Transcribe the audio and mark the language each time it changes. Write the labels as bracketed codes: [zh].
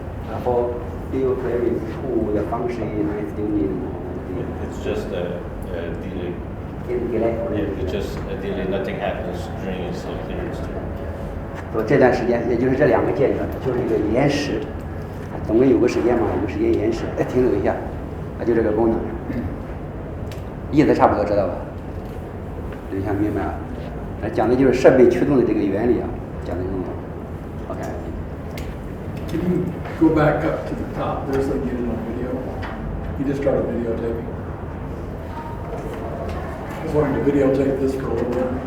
[en] 然后 feel clearing to the function is still need. It's just a delay. Delay. Yeah, it's just a delay. Nothing happens during its clearance. [zh] 说这段时间，也就是这2个间隔，就是一个延时，总共有个时间嘛，有个时间延时。停留一下，就这个功能，意思差不多知道吧？留下明白了。讲的就是设备驱动的这个原理啊，讲的这个。 [en] OK。 Can you go back up to the top? There's like getting on video. You just started videotaping. I was wanting to videotape this for a little bit.